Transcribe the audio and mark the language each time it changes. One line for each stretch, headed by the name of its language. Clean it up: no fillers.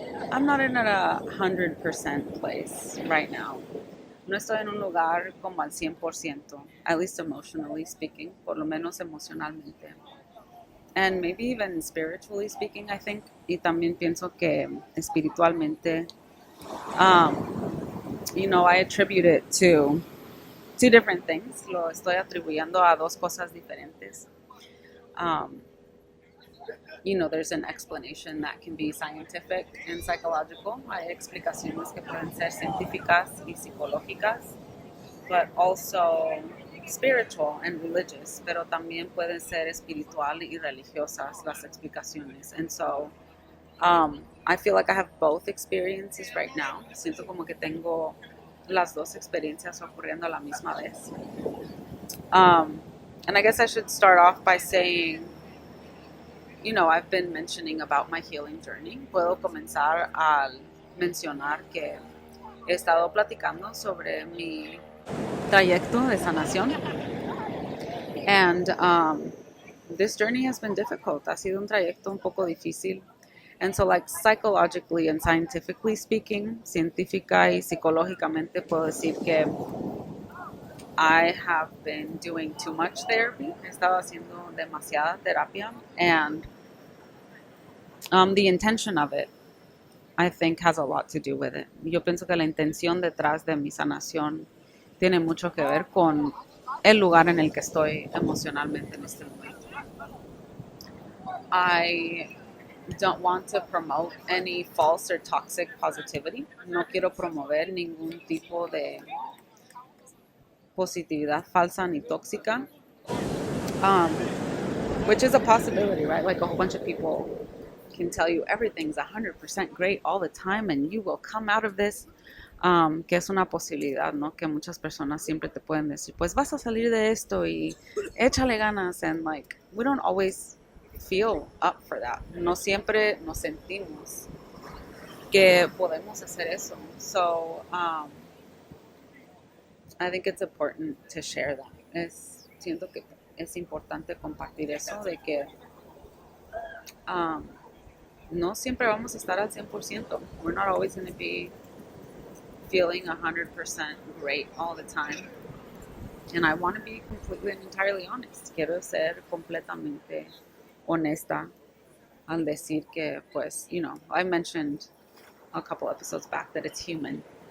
English: I'm not in a 100% place right now.
Spanish: No estoy en un lugar como al 100%,
English: at least emotionally speaking,
Spanish: por lo menos emocionalmente.
English: And maybe even spiritually speaking, I think.
Spanish: Y también pienso que espiritualmente,
English: I attribute it to two different things.
Spanish: Lo estoy atribuyendo a dos cosas diferentes.
English: There's an explanation that can be scientific and psychological.
Spanish: Hay explicaciones que pueden ser científicas y psicológicas,
English: but also spiritual and religious,
Spanish: pero también pueden ser espiritual y religiosas las explicaciones.
English: And so I feel like I have both experiences right now.
Spanish: Siento como que tengo las dos experiencias ocurriendo a la misma vez.
English: And I guess I should start off by saying, I've been mentioning about my healing journey.
Spanish: Puedo comenzar al mencionar que he estado platicando sobre mi trayecto de sanación.
English: And this journey has been difficult.
Spanish: Ha sido un trayecto un poco difícil.
English: And so, like, psychologically and scientifically speaking,
Spanish: científica y psicológicamente puedo decir que
English: I have been doing too much therapy.
Spanish: He estado haciendo demasiada terapia.
English: And the intention of it, I think, has a lot to do with it.
Spanish: Yo pienso que la intención detrás de mi sanación tiene mucho que ver con el lugar en el que estoy emocionalmente en este momento.
English: I don't want to promote any false or toxic positivity.
Spanish: No quiero promover ningún tipo de positividad falsa ni tóxica,
English: which is a possibility, right? Like a whole bunch of people can tell you everything's 100% great all the time and you will come out of this,
Spanish: que es una posibilidad, ¿no? Que muchas personas siempre te pueden decir, pues vas a salir de esto y échale ganas,
English: and like, we don't always feel up for that.
Spanish: No siempre nos sentimos que podemos hacer eso.
English: So, I think it's important to share that.
Spanish: Siento que es importante compartir eso de que no siempre vamos a estar al 100%.
English: We're not always going to be feeling 100% great all the time. And I want to be completely and entirely honest.
Spanish: Quiero ser completamente honesta al decir que, pues,
English: I mentioned a couple episodes back that it's human.